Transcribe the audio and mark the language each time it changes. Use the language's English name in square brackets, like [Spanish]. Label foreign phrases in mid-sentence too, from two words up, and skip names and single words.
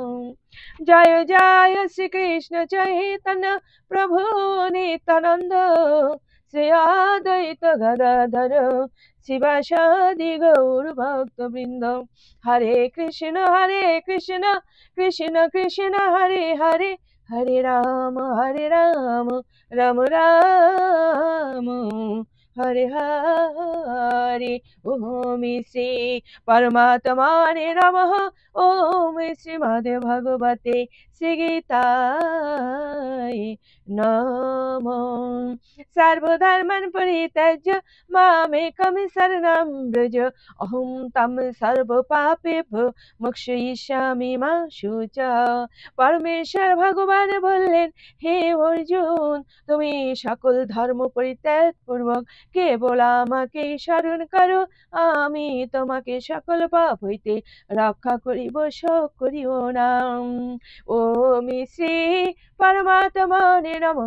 [Bangla] জয় জয় শ্রীকৃষ্ণ চৈতন্য প্রভু নিত্যানন্দ শ্রী অদ্বৈত গদাধর শিবাসাদি গৌর ভক্তবৃন্দ। [Sanskrit] হরে কৃষ্ণ কৃষ্ণ কৃষ্ণ হরে হরে, হরে রাম রাম রাম हरे हरे। ओम श्री परमात्मने नमः। ओम श्रीमद् भगवते श्रीगीताय नमः। सर्वधर्मान् परित्यज्य मामेकं शरणं व्रज। अहं तं सर्वपापेभ्यो मोक्षयिष्यामि मा शुचा। [Bangla] পরমেশ্বর ভগবান বললেন, হে অর্জুন, তুমি সকল ধর্ম পরিত্যাগ পূর্বক কেবল আমাকে স্মরণ করো, আমি তোমাকে সকল পাপ হইতে রক্ষা করিব, শোক করিও না। [Sanskrit] ওম শ্রী পরমাত্মনে নমঃ।